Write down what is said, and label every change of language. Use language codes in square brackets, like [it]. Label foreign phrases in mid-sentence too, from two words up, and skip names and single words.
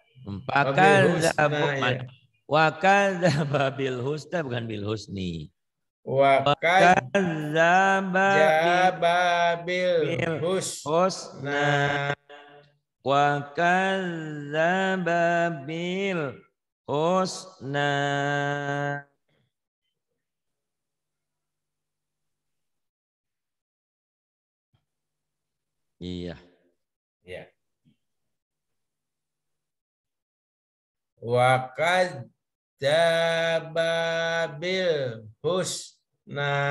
[ar] وكذب بالحسنى bukan بالحسن. وكذب بالحسنى. وكذب بالحسنى. [id] Iya. [ar] Ya. وكذب بالحسنى.